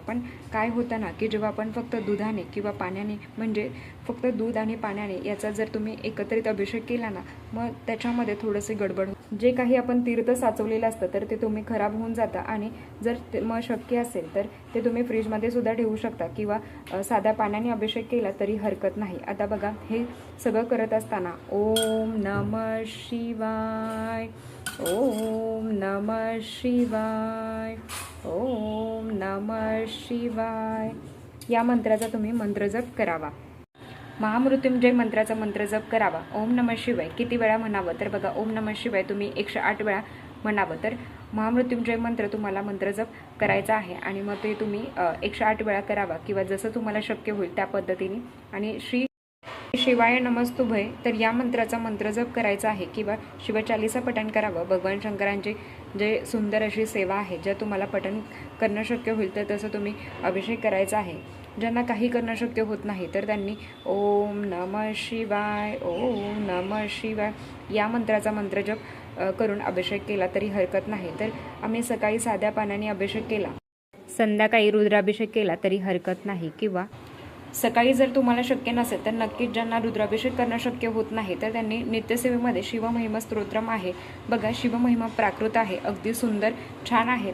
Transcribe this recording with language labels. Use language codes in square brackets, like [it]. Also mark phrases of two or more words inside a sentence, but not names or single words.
[mr] पण काय होतं ना की जेव्हा आपण फक्त दुधाने किंवा पाण्याने म्हणजे फक्त दूध आणि पाण्याने याचा जर तुम्ही एकत्रित अभिषेक केला ना मग त्याच्यामध्ये थोडंसे गडबड जे काही आपण तीर्थ साचवलेलं असतं तर ते तुम्ही खराब होऊन जाता आणि जर मग शक्य असेल तर ते तुम्ही फ्रीजमध्ये सुद्धा ठेवू शकता किंवा साध्या पाण्याने अभिषेक केला तरी हरकत नाही. आता बघा, हे सगळं करत असताना [sa] ओम नमः शिवाय, ओम नमः शिवाय, ओम नमः शिवाय [mr] या मंत्राचा तुम्ही मंत्रजप करावा. महामृत्युंजय मंत्राचा मंत्रजप करावा. [sa] ओम नमः शिवाय [mr] किती वेळा म्हणावं तर बघा, [sa] ओम नमः शिवाय [mr] तुम्ही 108 वेळा म्हणावं. तर महामृत्युंजय मंत्र तुम्हाला मंत्रजप करायचा आहे आणि मग ते तुम्ही 108 वेळा करावा किंवा जसं तुम्हाला शक्य होईल त्या पद्धतीने. आणि [sa] श्री शिवाय नमस्तुभय [mr] तर या मंत्राचा मंत्रजप करायचा आहे किंवा शिवचालीसा पठण करावं. भगवान शंकरांचे जे सुंदर अशी सेवा आहे ज्या तुम्हाला पठण करणं शक्य होईल तर तसं तुम्ही अभिषेक करायचा आहे. ज्यांना काही करणं शक्य होत नाही तर त्यांनी [sa] ओम नमः शिवाय, ओम नमः शिवाय [mr] या मंत्राचा मंत्रजप करून अभिषेक केला तरी हरकत नाही. तर आम्ही सकाळी साध्या पाण्याने अभिषेक केला, संध्याकाळी रुद्राभिषेक केला तरी हरकत नाही. किंवा सकाळी जर तुम्हाला शक्य नसेल तर नक्कीच ज्यांना रुद्राभिषेक करणं शक्य होत नाही तर त्यांनी नित्यसेवेमध्ये शिवमहिमा स्तोत्रम आहे बघा, शिवमहिमा प्राकृत आहे, अगदी सुंदर छान आहे.